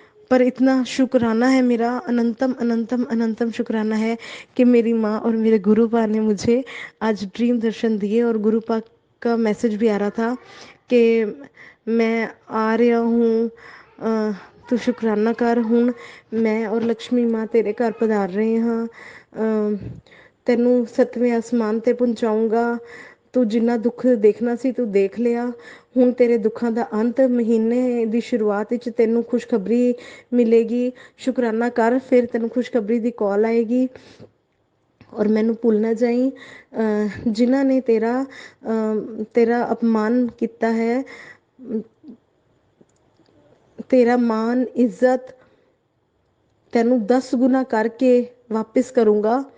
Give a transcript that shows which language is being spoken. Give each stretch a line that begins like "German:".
Hindi: पर इतना शुक्राना है मेरा, अनंतम अनंतम अनंतम शुक्राना है कि मेरी माँ और मेरे गुरुपा ने मुझे आज ड्रीम दर्शन दिए। और गुरुपा का मैसेज भी आ रहा था कि मैं आ रहा हूँ, तू शुक्राना कर। हूँ मैं और लक्ष्मी माँ तेरे घर पधार रहे हाँ,
Punjabi: ਤੈਨੂੰ ਸੱਤਵੇਂ ਅਸਮਾਨ ਤੇ ਪਹੁੰਚਾਊਂਗਾ। ਤੂੰ ਜਿੰਨਾ ਦੁੱਖ ਦੇਖਣਾ ਸੀ ਤੂੰ ਦੇਖ ਲਿਆ, ਹੁਣ ਤੇਰੇ ਦੁੱਖਾਂ ਦਾ ਅੰਤ, ਮਹੀਨੇ ਦੀ ਸ਼ੁਰੂਆਤ ਵਿੱਚ ਤੈਨੂੰ ਖੁਸ਼ਖਬਰੀ ਮਿਲੇਗੀ, ਸ਼ੁਕਰਾਨਾ ਕਰ, ਫਿਰ ਤੈਨੂੰ ਖੁਸ਼ਖਬਰੀ ਦੀ ਕਾਲ ਆਏਗੀ। और मैनू भुल ना जाई जिन्हां ने तेरा अपमान किया है, तेरा मान इज्जत तेनू 10 गुना करके वापस करूँगा।